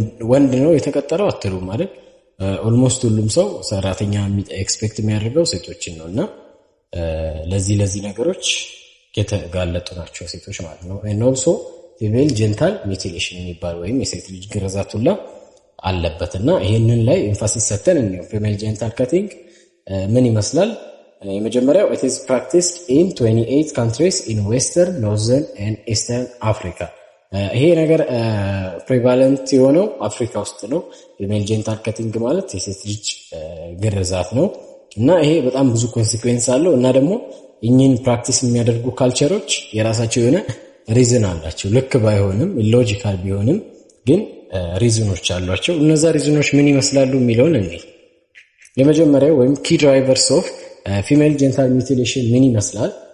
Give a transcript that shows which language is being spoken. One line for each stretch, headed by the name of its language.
Amharic: ወንድ ነው የተቀጠረው አትሉ ማለት ኦልሞስት ሁሉም ሰው ሰራተኛ ኤክስፔክት የሚያደርገው ሴቶችን ነው። እና ለዚህ ነገሮች የተጋለጡ ናቸው ሴቶች ማለት ነው።
English: and also female genital mutilation
Amharic: የሚባል ወይም የሴት ልጅ ግርዛት ሁላ አለበትና ይሄንን ላይ ኤምፋሲስ ሰተን ነው። female genital cutting ምን ይመስላል? የመጀመሪያው
English: it is practiced in 28 countries in western, northern and eastern Africa.
Amharic: ይሄ ነገር ፕሪቫለንት የሆነው አፍሪካ ውስጥ ነው። female genital cutting ማለት የሴት ልጅ ግርዛት ነው። እና ይሄ በጣም ብዙ ኮንሲኩዌንስ አለው። እና ደግሞ እኚህን ፕራክቲስ የሚያደርጉ ካልቸሮች የራሳቸው የሆነ ሪዝን አላቸው። ልክ ባይሆንም ኢሎጂካል ቢሆንም ግን ሪዝኖች አሏቸው። እነዛ ሪዝኖች ምን ይመስላሉ የሚለውን የመጀመሪያው ወይም ኪ ድራይቨርስ ኦፍ ፊሜል ጀኒታል ሚውቲሌሽን ምን ይመስላል?